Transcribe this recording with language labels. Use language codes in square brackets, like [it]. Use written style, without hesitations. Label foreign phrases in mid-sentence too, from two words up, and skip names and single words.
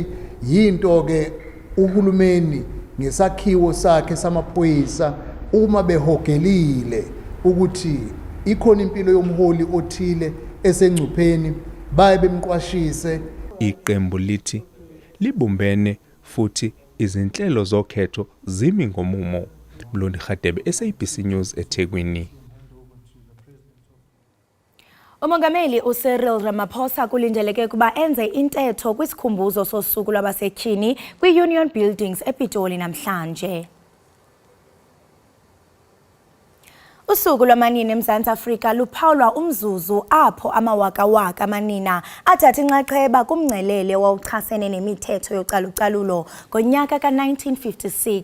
[zu] Yinto ke uhulumeni ngesakhiwo sakhe samaphoyisa uma behogelile ukuthi ikhona impilo yomholi othile esengcupheni baye bemqwashise. Iqembu lithi libumbene futhi izinhlelo zokhetho zimi ngomumo. Mlondi Khadebe, SABC News eThekwini. [xh] Umongameli uCyril Ramaphosa kulindeleke kuba enze intetho kwisikhumbuzo sosuku lwabasetyhini kwi-Union Buildings ePitoli namhlanje. Usuku lwamanina eMzantsi Afrika luphawulwa umzuzu apho amawakawaka amanina athatha inxaxheba kumngcelele owawuchasene nemithetho yocalucalulo ngonyaka ka-1956.